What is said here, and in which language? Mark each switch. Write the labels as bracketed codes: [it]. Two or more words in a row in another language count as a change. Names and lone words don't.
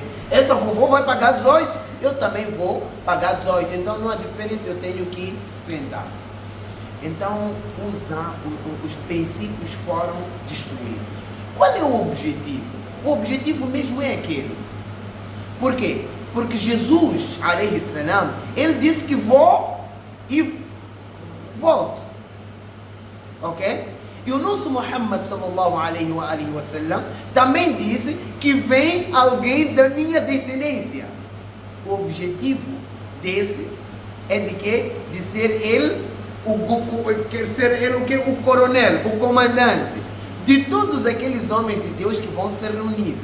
[pt] Essa vovó vai pagar 18, eu também vou pagar 18. Então não há diferença, eu tenho que sentar. Então, os princípios foram destruídos. Qual é o objetivo? O objetivo mesmo é aquele. Por quê? Porque Jesus, [ar] عليه السلام, [pt] ele disse que vou e volto. Ok? E o nosso Muhammad [ar] صلى الله عليه وسلم [pt] também disse que vem alguém da minha descendência. O objetivo desse é de quê? De ser ele o coronel, o comandante de todos aqueles homens de Deus que vão ser reunidos.